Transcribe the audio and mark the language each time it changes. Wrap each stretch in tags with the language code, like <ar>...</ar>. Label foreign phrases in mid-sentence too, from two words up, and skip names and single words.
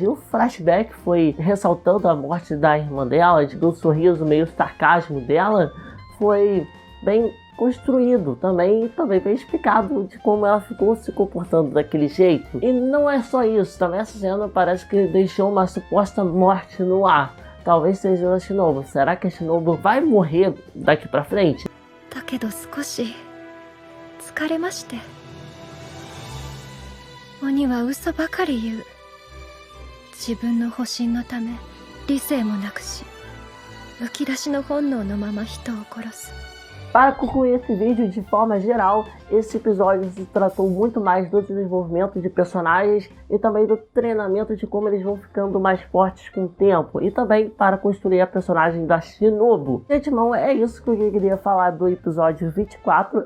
<pt>O flashback foi ressaltando a morte da irmã dela, do sorriso meio sarcasmo dela, foi bem construído também, e também bem explicado de como ela ficou se comportando daquele jeito. E não é só isso, também essa cena parece que deixou uma suposta morte no ar. Talvez seja a Shinobu. Será que a Shinobu vai morrer daqui pra frente?</pt> <ja>だけど少し疲れまして。鬼は嘘ばかり言う。自分の保身のため理性もなくし、むき出しの本能のまま人を殺す。</ja> <pt>Para concluir esse vídeo de forma geral, esse episódio se tratou muito mais do desenvolvimento de personagens e também do treinamento de como eles vão ficando mais fortes com o tempo, e também para construir a personagem da Shinobu. Gente, irmão, é isso que eu queria falar do episódio 24.</pt>